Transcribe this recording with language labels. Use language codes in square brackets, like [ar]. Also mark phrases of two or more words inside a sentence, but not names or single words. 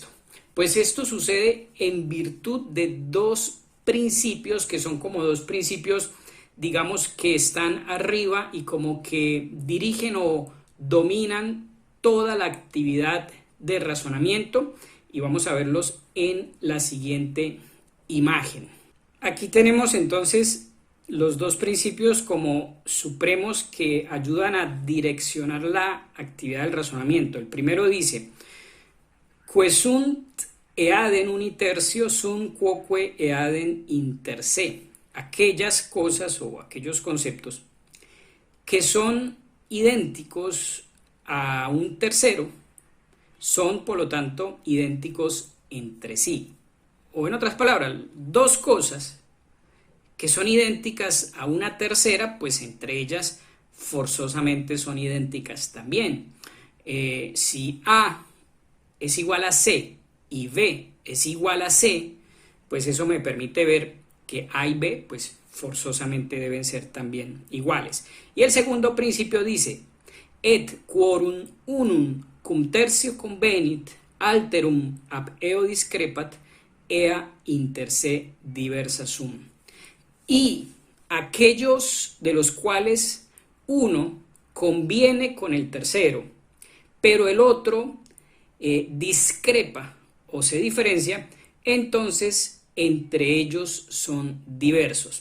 [es] Pues esto sucede en virtud de dos principios que son como dos principios digamos que están arriba y como que dirigen o dominan toda la actividad de razonamiento, y vamos a verlos en la siguiente imagen. Aquí tenemos entonces los dos principios como supremos que ayudan a direccionar la actividad del razonamiento. El primero dice: [la] Quae sunt eadem unitertio sunt quoque eadem inter se. [es] Aquellas cosas o aquellos conceptos que son idénticos a un tercero son, por lo tanto, idénticos entre sí. O en otras palabras, dos cosas que son idénticas a una tercera, pues entre ellas forzosamente son idénticas también. Si A es igual a C y B es igual a C, pues eso me permite ver que A y B pues forzosamente deben ser también iguales. Y el segundo principio dice: [la] et quorum unum cum tertio convenit, alterum ab eo discrepat, ea inter se diversa sum. [es] Y aquellos de los cuales uno conviene con el tercero, pero el otro discrepa o se diferencia, entonces entre ellos son diversos.